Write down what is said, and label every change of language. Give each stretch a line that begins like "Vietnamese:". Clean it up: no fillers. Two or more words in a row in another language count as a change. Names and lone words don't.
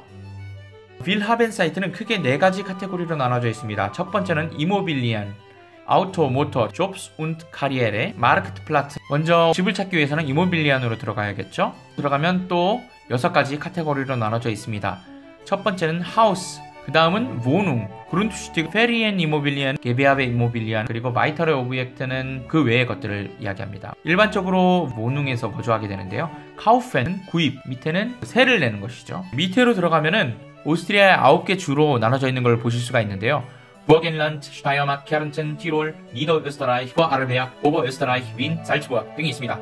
Korean: 빌하벤 사이트는 크게 4가지 카테고리로 나눠져 있습니다. 첫 번째는 이모빌리안, 아우토, 모터, 존스 und 카리에레, 마르크트플라츠. 먼저 집을 찾기 위해서는 이모빌리안으로 들어가야겠죠? 들어가면 또 6가지 카테고리로 나눠져 있습니다. 첫 번째는 하우스, 그 다음은 wohnung, Grundstück, Ferien Immobilien, Gewerbe Immobilien, 그리고 Weitere Objekte는 그 외의 것들을 이야기합니다. 일반적으로 wohnung에서 거주하게 되는데요. Kaufen은 구입, 밑에는 세를 내는 것이죠. 밑으로 들어가면은 오스트리아의 9개 주로 나눠져 있는 걸 보실 수가 있는데요. 버겐란드, 슈타이어마크, 케른텐, 티롤, 니더어스트라이히, 아르베약, 오버어스트라이히, 윈, 살츠부르크 등이 있습니다.